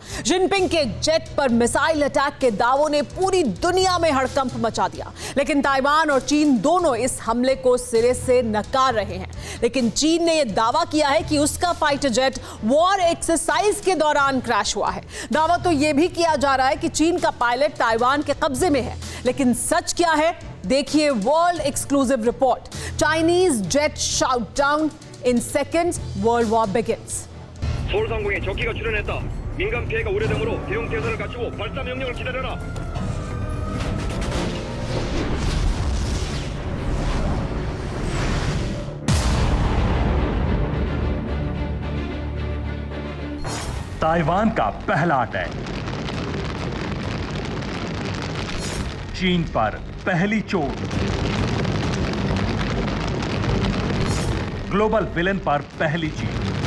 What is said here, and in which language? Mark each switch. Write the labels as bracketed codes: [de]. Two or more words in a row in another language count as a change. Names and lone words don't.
[hi] जिनपिंग के जेट पर मिसाइल अटैक के दावों ने पूरी दुनिया में हड़कंप मचा दिया, लेकिन ताइवान और चीन दोनों इस हमले को सिरे से नकार रहे हैं। लेकिन चीन ने यह दावा किया है कि उसका [en] fighter jet war exercise [hi] के दौरान क्रैश हुआ है। दावा तो यह भी किया जा रहा है कि चीन का पायलट ताइवान के कब्जे में है, लेकिन सच क्या है? देखिए [en] World Exclusive Report. Chinese jet shot down in seconds, World War begins. [ko] 서울 상공에 적기가 출현했다. 민간 피해가 우려되므로 대응 태세를 갖추고 발사 명령을 기다려라. [hi] ताइवान का पहला अटैक, चीन पर पहली चोट, [en] global villain [hi] पर पहली जीत।